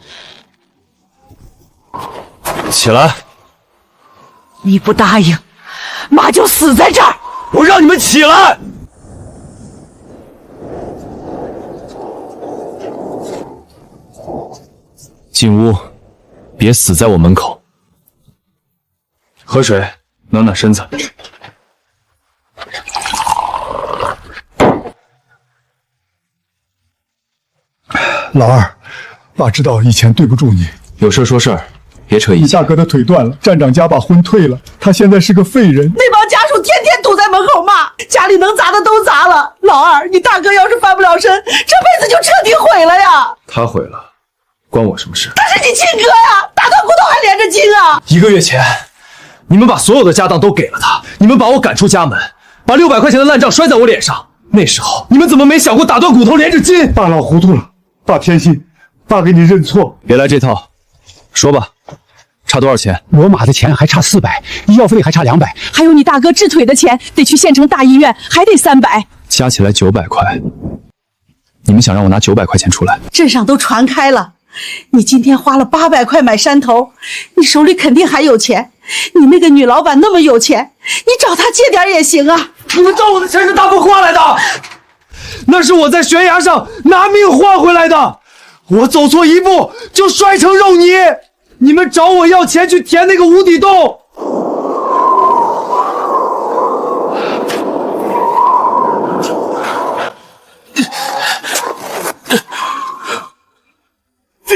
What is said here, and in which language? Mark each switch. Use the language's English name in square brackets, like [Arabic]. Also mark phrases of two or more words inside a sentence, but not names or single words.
[Chinese] 起來！你不答應，媽就死在這兒！我讓你們起來！進屋，別死在我門口。喝水，暖暖身子。老二，爸知道以前對不住你，有事說事兒，別扯一。你大哥的腿斷了，站長家把婚退了，他現在是個廢人。那幫家屬天天堵在門口罵，家裡能砸的都砸了。老二，你大哥要是翻不了身，這輩子就徹底毀了呀！他毀了，關我什麼事？他是你親哥呀，打斷骨頭還連着筋啊！1 個月前，你們把所有的家當都給了他，你們把我趕出家門，把600塊錢的爛賬摔在我臉上。那時候你們怎麼沒想過打斷骨頭連着筋？爸老糊塗了。爸天心，爸給你認錯，別來這套，說吧，差多少錢？羅馬的錢還差400，醫藥費還差200，還有你大哥治腿的錢，得去縣城大醫院，還得300，加起來900塊。你們想讓我拿900塊錢出來？鎮上都傳開了，你今天花了800塊買山頭，你手裡肯定還有錢。你那個女老闆那麼有錢，你找她借點也行啊。你們找我的錢是大風刮來的。那是我在懸崖上拿命換回來的，我走錯一步就摔成肉泥。你們找我要錢去填那個無底洞。爹，